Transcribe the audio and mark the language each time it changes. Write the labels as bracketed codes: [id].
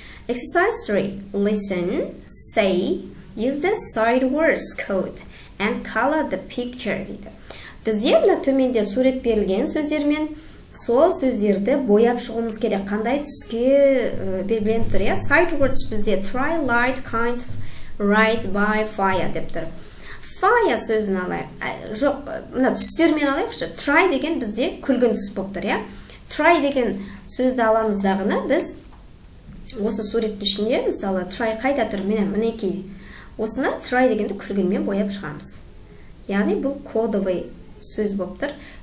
[en] Exercise 3. Listen, say, use the side words code and color the picture [kk] дейді. Бізде мына төменде сурет берілген сөздермен сол сөздерді бояп шығуымыз керек. Қандай түске белгіленіп тұр, иә? Side words бізде [en] try, light, kind, right, by, fire [kk] деп тұр. Fire сөзін алайық. Жоқ, мына түстермен алайықшы. Try деген бізде күлгін түс болып тұр, иә? Try деген сөзді аламыздағыны біз осы суреттің ішінде, мысалы, try қайда тұр? Мінекей. Осыны try дегенді күлгінмен бояп шығамыз. Яғни бұл кодовый сөз болып тұр.